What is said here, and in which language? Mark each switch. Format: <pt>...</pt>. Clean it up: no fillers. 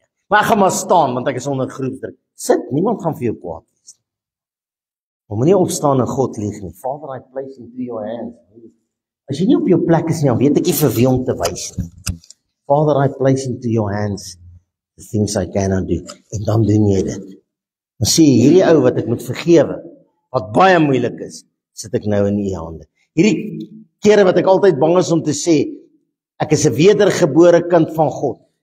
<af>Maar ek gaan maar staan, want ek is onder groepsdruk. Sit, niemand gaan vir jou kwaad wees. Maar moenie opstaan en God lieg nie.</af> <en>Father, I place into your hands.</en> <af>As jy nie op jou plek is nie, dan weet ek nie vir wie om te wys nie.</af> <en>Father, I place into your hands the things I cannot do.</en> <af>En dan doen jy dit. Dan sê jy, hierdie ou wat ek moet vergewe, wat baie moeilik is, sit ek nou in u hande. Hierdie kere wat ek altyd bang is om te sê, ek is 'n wedergebore kind van God.</af>